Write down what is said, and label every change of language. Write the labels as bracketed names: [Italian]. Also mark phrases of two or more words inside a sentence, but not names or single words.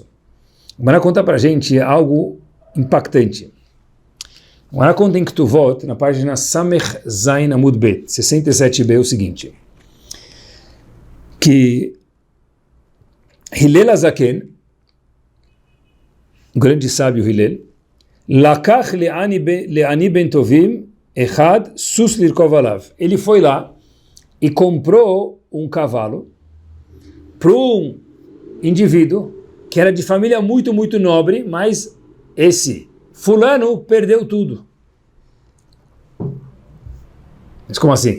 [Portuguese] A Gemara conta para a gente algo impactante. A Gemara conta em Ketuvot, na página [Hebrew] סמך זין עמוד ב, [Portuguese] 67b, o seguinte, que Hillel Azaken, o grande sábio Hillel, [Hebrew] לקח לעני בן טובים אחד סוס לרכוב עליו. [Portuguese] Ele foi lá e comprou um cavalo para um indivíduo que era de família muito, muito nobre, mas esse fulano perdeu tudo. Mas como assim?